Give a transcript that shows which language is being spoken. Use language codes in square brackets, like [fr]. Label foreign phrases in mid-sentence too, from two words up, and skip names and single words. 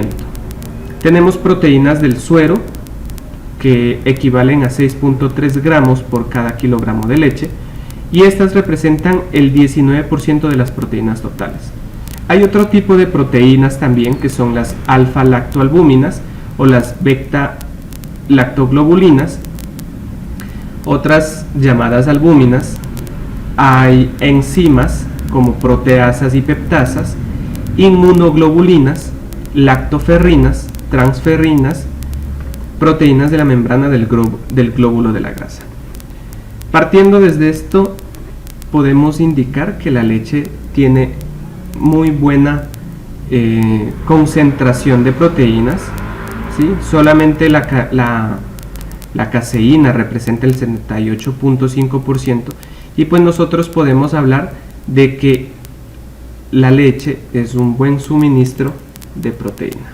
[es] Tenemos proteínas del suero que equivalen a 6.3 gramos por cada kilogramo de leche, y estas representan el 19% de las proteínas totales. Hay otro tipo de proteínas también, que son las alfa-lactoalbúminas o las beta-lactoglobulinas, otras llamadas albúminas. Hay enzimas como proteasas y peptasas, inmunoglobulinas, lactoferrinas, transferrinas, proteínas de la membrana del glóbulo de la grasa. Partiendo desde esto, podemos indicar que la leche tiene muy buena concentración de proteínas, ¿sí? Solamente la caseína representa el 78.5%, y pues nosotros podemos hablar de que la leche es un buen suministro de proteína.